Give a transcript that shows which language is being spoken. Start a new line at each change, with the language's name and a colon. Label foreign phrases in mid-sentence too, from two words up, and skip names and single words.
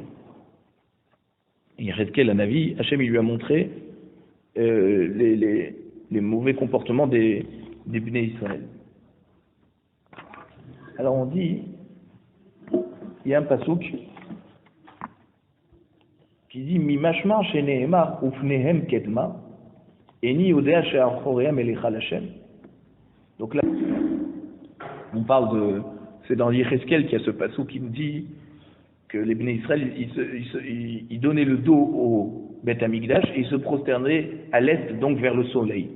French: Yecheskel, un Navi, Hachem il lui a montré les mauvais comportements des
Hebrew: בני ישראל.
French: Alors on dit, il y a un pasouk qui dit
Hebrew: ממשמע שנאמר ופניהם קדמה איני יודע שאחוריהם אליך לה.
French: Donc là, on parle c'est dans Yecheskel qu'il y a ce pasouk qui nous dit que les
Hebrew: בני ישראל
French: ils donnaient le dos au
Hebrew: בית המקדש
French: et ils se prosternaient à l'est, donc vers le soleil.